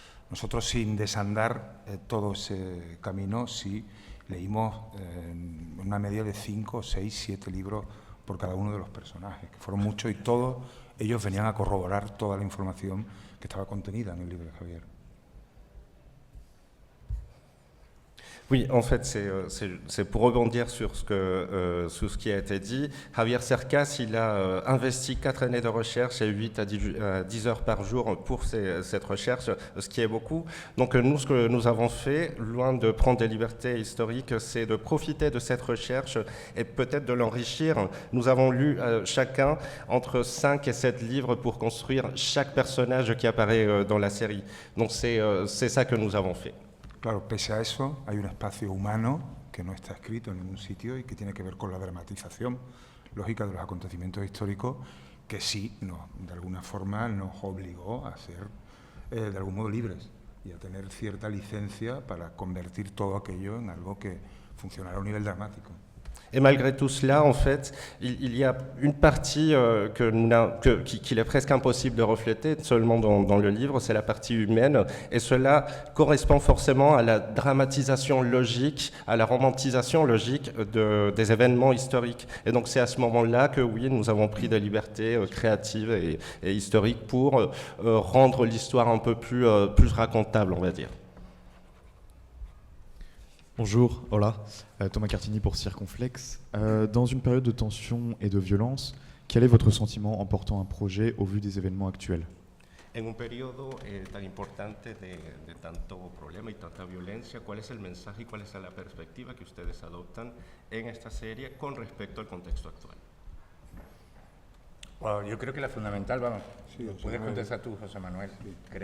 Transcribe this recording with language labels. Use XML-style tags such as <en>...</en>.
<es>Nosotros, sin desandar todo ese camino, sí leímos una media de 5, 6, 7 libros por cada uno de los personajes, que fueron muchos, y todos ellos venían a corroborar toda la información que estaba contenida en el libro de Javier.</es> <fr>Oui, en fait, c'est pour rebondir sur ce qui a été dit. Javier Cercas, il a investi 4 années de recherche et 8 à 10 heures par jour pour cette recherche, ce qui est beaucoup. Donc nous, ce que nous avons fait, loin de prendre des libertés historiques, c'est de profiter de cette recherche et peut-être de l'enrichir. Nous avons lu chacun entre 5 et 7 livres pour construire chaque personnage qui apparaît dans la série. Donc c'est ça que nous avons fait.</fr> <es>Claro, pese a eso, hay un espacio humano que no está escrito en ningún sitio y que tiene que ver con la dramatización lógica de los acontecimientos históricos, que sí, de alguna forma nos obligó a ser de algún modo libres y a tener cierta licencia para convertir todo aquello en algo que funcionara a un nivel dramático.</es> <fr>Et malgré tout cela, en fait, il y a une partie qu'il est presque impossible de refléter seulement dans le livre, c'est la partie humaine. Et cela correspond forcément à la dramatisation logique, à la romantisation logique des événements historiques. Et donc c'est à ce moment-là que, oui, nous avons pris des libertés créatives et historiques pour rendre l'histoire un peu plus racontable, on va dire. Bonjour, hola, Thomas Cartini pour Circonflexe. Dans une période de tension et de violence, quel est votre sentiment en portant un projet au vu des événements actuels?</fr> <es>En un periodo tan importante de tanto problema y tanta violencia, ¿cuál es el mensaje y cuál es la perspectiva que ustedes adoptan en esta serie con respecto al contexto actual? Bueno, yo creo que la fundamental, vamos, sí, puedes contestar tú, José Manuel, sí.</es>